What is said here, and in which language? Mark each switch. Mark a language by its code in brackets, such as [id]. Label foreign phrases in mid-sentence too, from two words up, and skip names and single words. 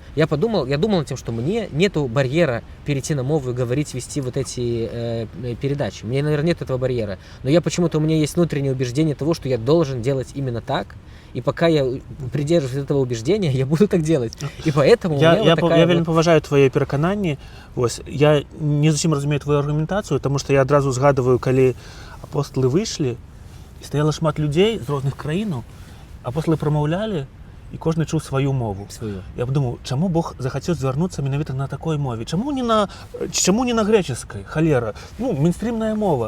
[ru] Я думал над тем, что мне нету барьера перейти на мову и говорить, вести вот эти передачи. Мне, наверное, нет этого барьера. Но у меня есть внутреннее убеждение того, что я должен делать именно так. И пока я придерживаюсь этого убеждения, я буду так делать. И поэтому [be] я вельмі поважаю твои перакананні. Вось, я не зусім разумею твою аргументацию, [ru] потому что [be] я адразу згадываю, калі апостолы выйшлі, і стаяла шмат людзей з розных краінаў, апостолы прамаўлялі, і кожны чуў сваю мову. Я подумаў, чаму Бог захацеў звярнуцца менавіта на такой мове? Чаму не на грэчаскай? Халера. Мейнстрімная мова.